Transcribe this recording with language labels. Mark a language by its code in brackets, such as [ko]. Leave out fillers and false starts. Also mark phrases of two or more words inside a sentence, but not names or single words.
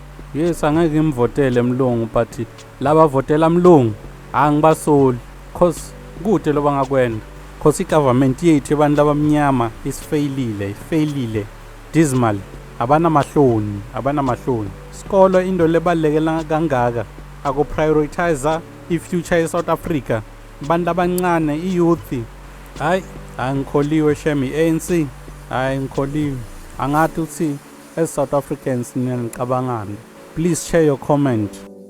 [zu] Yes, angeke ngimvotele mlungu, but laba votela mlungu angibasoli cause kude lo bangakwenda. Cause i-government yethu abantu abamnyama isfailile dismal. Abana mahloni. Skolo into lebalekela kangaka ako prioritize i-future ye South Africa. Bantu abancane i-youth. Hayi angikholiwe shemi ANC. Hayi ngikholiwe. Angathi uthi [en] as South Africans [zu] niyanicabangana. [en] Please share your comment.